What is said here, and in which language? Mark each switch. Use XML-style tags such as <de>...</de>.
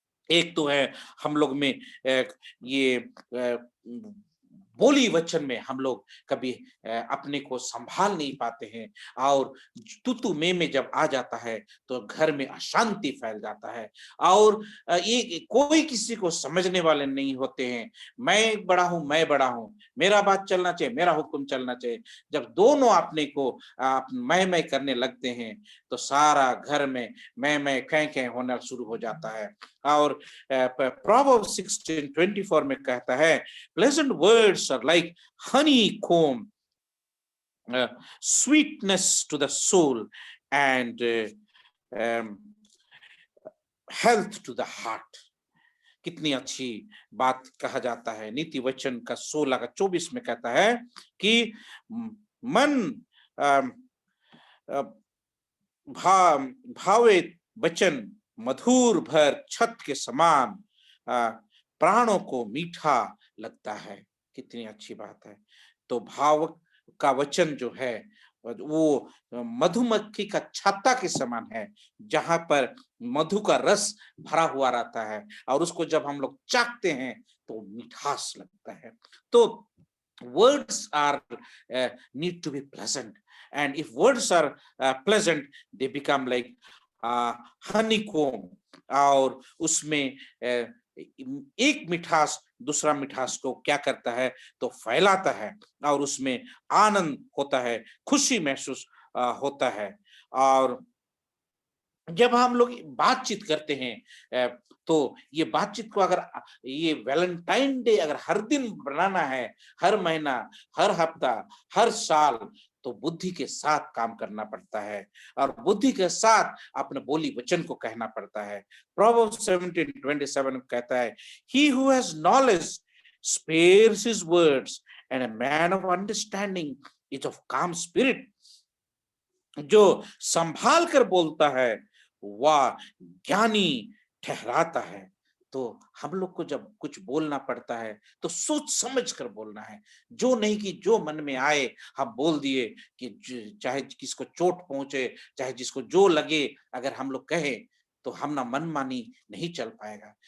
<hi>एक तो है हम लोग में ये बोली वचन में हम लोग कभी अपने को संभाल नहीं पाते हैं और तू में जब आ जाता है तो घर में अशांति फैल जाता है और ये कोई किसी को समझने वाले नहीं होते हैं। मैं बड़ा हूं, मेरा बात चलना चाहिए, मेरा हुक्म चलना चाहिए। जब दोनों अपने को मैं करने लगते हैं तो सारा घर में मैं कै होना शुरू हो जाता है। और Proverbs 16:24 में कहता है,</hi> <en>pleasant words are like honeycomb, sweetness to the soul and health to the heart।</en> <hi>कितनी अच्छी बात कहा जाता है। नीति वचन का 16:24 में कहता है कि मन भावे वचन मधुर भर छत के समान प्राणों को मीठा लगता है। कितनी अच्छी बात है। तो भाव का वचन जो है वो मधुमक्खी का छत्ता के समान है, जहां पर मधु का रस भरा हुआ रहता है और उसको जब हम लोग चाखते हैं तो मिठास लगता है।</hi> <en>तो words are need to be pleasant, and if words are pleasant, they become like honeycomb।</en> <hi>और उसमें एक मिठास दूसरा मिठास को क्या करता है तो फैलाता है और उसमें आनंद होता है, खुशी महसूस होता है। और जब हम लोग बातचीत करते हैं तो ये बातचीत को अगर ये वैलेंटाइन डे अगर हर दिन बनाना है, हर महीना, हर हफ्ता, हर साल, तो बुद्धि के साथ काम करना पड़ता है और बुद्धि के साथ अपने बोली वचन को कहना पड़ता है।</hi> <en>Proverbs 17:27</en> <hi>कहता है,</hi> <en>he who has knowledge spares his words and a man of understanding is of calm spirit।</en> <hi>जो संभाल कर बोलता है वह ज्ञानी ठहराता है। तो हम लोग को जब कुछ बोलना पड़ता है तो सोच समझ कर बोलना है, जो नहीं कि जो मन में आए हम बोल दिए कि चाहे किसको चोट पहुंचे, चाहे जिसको जो लगे, अगर हम लोग कहें तो हम ना मनमानी नहीं चल पाएगा।</hi>